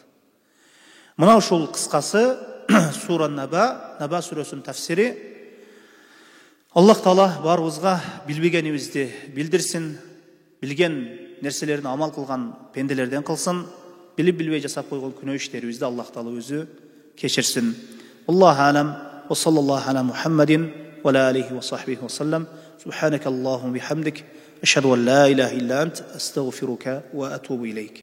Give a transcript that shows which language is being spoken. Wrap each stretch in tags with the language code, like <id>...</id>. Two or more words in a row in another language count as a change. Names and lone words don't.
<ky>Мына ушул кыскасы сура Наба сүрөсүнүн тафсири. Аллах Таала барыбызга билбегенибизди билдирсин, билген нерселерин амал кылган пенделерден кылсын, билип билбей жасап койгон күнөө иштерибизди Аллах Таала өзү кечирсин.</ky> <ar>الله أعلم وصلى الله على محمد وعلى آله وصحبه وسلم. سبحانك اللهم وبحمدك، أشهد أن لا إله إلا أنت، أستغفرك وأتوب إليك.</ar>